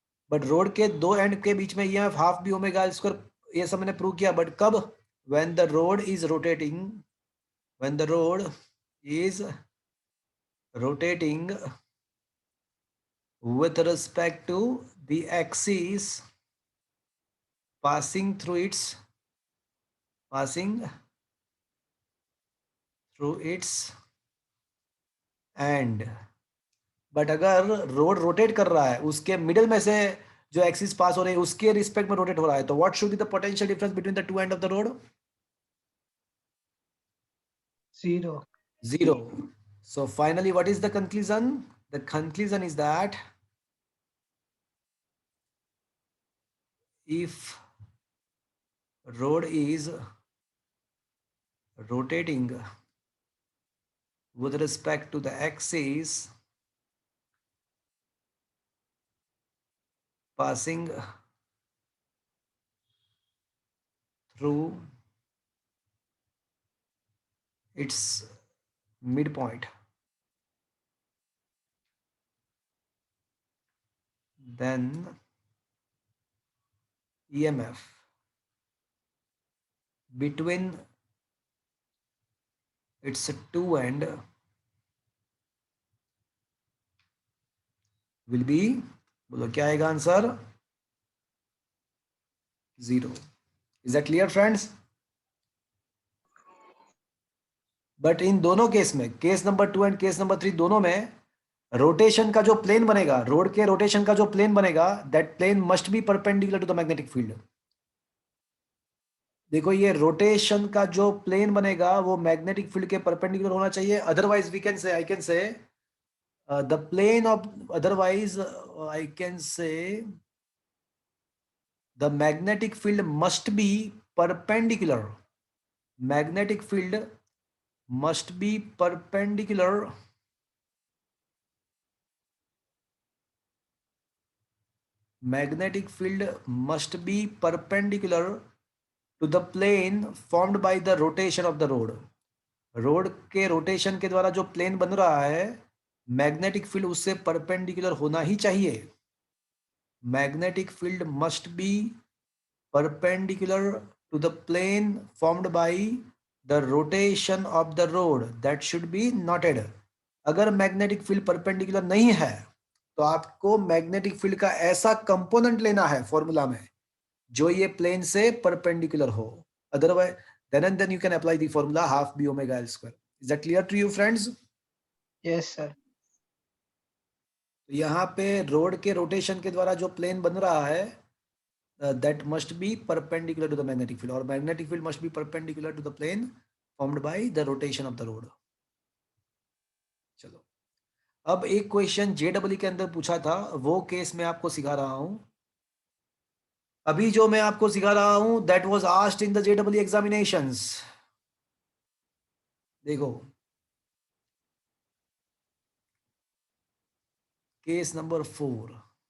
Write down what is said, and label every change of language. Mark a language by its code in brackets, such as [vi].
[hi] But road के दो and के बीच में EMF half B omega L square, ये सब मैंने प्रूव किया, बट कब, [en] When the rod is rotating, when the rod is rotating with respect to the axis passing through its end। [hi] But अगर रोड रोटेट कर रहा है उसके मिडिल में से जो एक्सिस पास हो रही है उसके रिस्पेक्ट में रोटेट हो रहा है, तो [en] What should be the potential difference between the two end of the rod, 0। 0। So finally what is the conclusion, the conclusion is that if road is rotating with respect to the axis passing through its midpoint, then EMF between its two end will be, [hi] बोलो क्या आएगा answer, [en] 0। Is that clear friends. [hi] But in दोनों case में, case number 2 and case number 3 दोनों में rotation का जो plane बनेगा, रोड के रोटेशन का जो प्लेन बनेगा, [en] That plane must be perpendicular to the magnetic field. [hi] देखो ये रोटेशन का जो प्लेन बनेगा वो मैग्नेटिक फील्ड के परपेंडिकुलर होना चाहिए, [en] Otherwise we can say, I can say the plane of, otherwise I can say the magnetic field must be perpendicular, magnetic field must be perpendicular magnetic field must be perpendicular to the plane formed by the rotation of the rod. [hi] Road के rotation के द्वारा जो plane बन रहा है magnetic field उससे perpendicular होना ही चाहिए. [en] Magnetic field must be perpendicular to the plane formed by the rotation of the rod, that should be noted. [hi] अगर मैग्नेटिक फील्ड परपेंडिकुलर नहीं है तो आपको मैग्नेटिक फील्ड का ऐसा कंपोनेंट लेना है फॉर्मूला में जो ये प्लेन से परपेंडिकुलर हो. [en] Otherwise then you can apply the formula half b omega l square. Is that clear to you friends? Yes, sir. [hi] तो यहाँ पे रोड के रोटेशन के द्वारा जो प्लेन बन रहा है [en] that must be perpendicular to the magnetic field, और magnetic field must be perpendicular to the plane formed by the rotation of the road. [hi] चलो अब एक क्वेश्चन JEE के अंदर पूछा था, वो केस मैं आपको सिखा रहा हूं. अभी जो मैं आपको सिखा रहा हूं [en] that was asked in the JEE examinations. [hi] देखो केस नंबर 4.